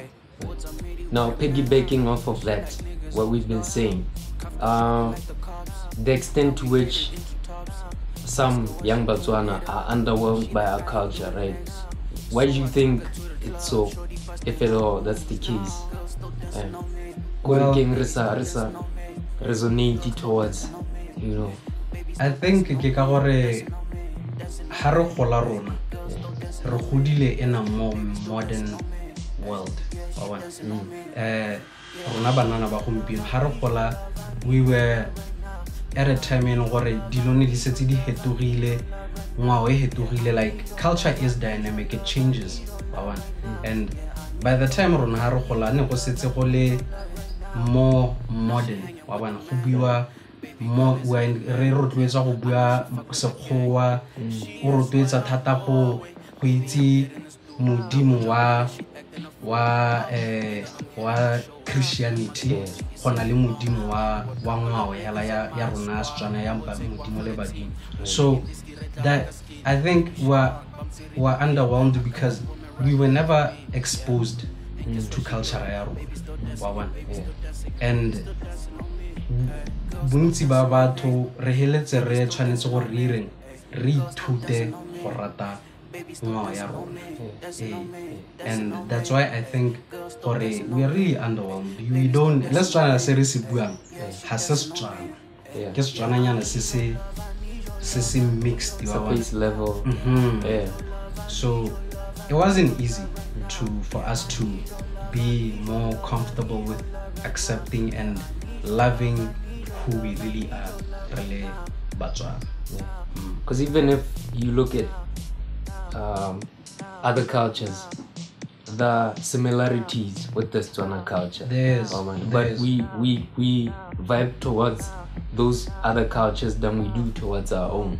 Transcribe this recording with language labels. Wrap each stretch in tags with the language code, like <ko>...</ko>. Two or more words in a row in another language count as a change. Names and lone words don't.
<en>Now, piggybacking off of that, what we've been saying, the extent to which some young Botswana are underwhelmed by our culture, right? Why do you think it's so, if at all that's the case? Well, resonate towards, I think</en> <tn>ke ka gore ha re gola rona re godile</tn> <en>in a more modern world.</en> <tn>rona banana ba gompieno ha re gola</tn> <en>we were at a time in</en> <tn>gore dilo ne di setse di hetogile ngwao e hetogile</tn> <en>like culture is dynamic, it changes and by the time</en> <tn>rona ha re gola ne go setse go le</tn> <en>more modern</en> <tn>wa bona go buiwa mo when re rotloetsa go bua sekgowa o rotloetsa thata go itse modimo wa Christianity gona le modimo wa ngwao hela ya rona Setswana ya mpa modimo le badimo.</tn> <en>So that I think we're underwhelmed because we were never exposed to culture</en> <tn>ya rona</tn> <en>and</en> <tn>bontsi ba batho re heletse re tshwanetse go re ithute go rata ngwao ya rona</tn> <en>and that's why I think we are really underwhelmed. We don't, let's try to say this</en> <tn>buang ha se Setswana ke Setswana nyana se mixed</tn> <en>base level. So it wasn't easy for us to be more comfortable with accepting and loving who we really are, really Batswana. Because even if you look at other cultures, the similarities with the Setswana culture, but we vibe towards those other cultures than we do towards our own.</en>